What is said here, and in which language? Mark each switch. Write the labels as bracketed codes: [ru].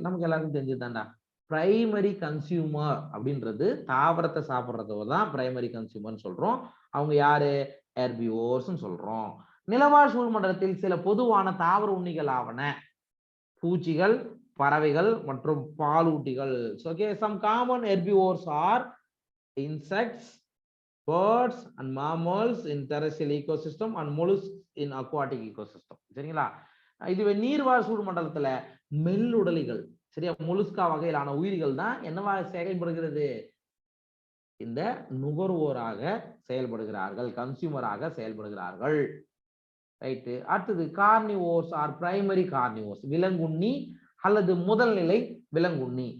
[ta] நமக்கு எல்லாருக்கும் தெரிஞ்சுதான்டா. Primary consumer அப்படின்றது தாவரத்தை சாப்பிடுறத தான் பிரைமரி கன்சியூமர்னு சொல்றோம். அவங்க யாரு? ஹெர்பிவோர்ஸ் சொல்றோம். நிலவாழ் சூழ்மண்டலத்தில் சில பொதுவான தாவர உண்ணிகள் ஆவன பூச்சிகள், பறவைகள் மற்றும் பாலூட்டிகள். [en] Okay, some common herbivores are insects, birds and mammals in terrestrial ecosystem and mollusks in aquatic ecosystem. [ta] சரிங்களா? இதுவே நீர்வாழ் சூழ்மண்டலத்துல மெல்லுடலிகள், சரியா, மொலுஸ்கா வகையிலான உயிரிகள் தான் என்னவா செயல்படுகிறது? இந்த நுகர்வோராக செயல்படுகிறார்கள், கன்சியூமராக செயல்படுகிறார்கள். ரைட்டு. அடுத்தது [en] carnivores are primary carnivores, [ta] விலங்குண்ணி அல்லது முதல் நிலை விலங்குண்ணி.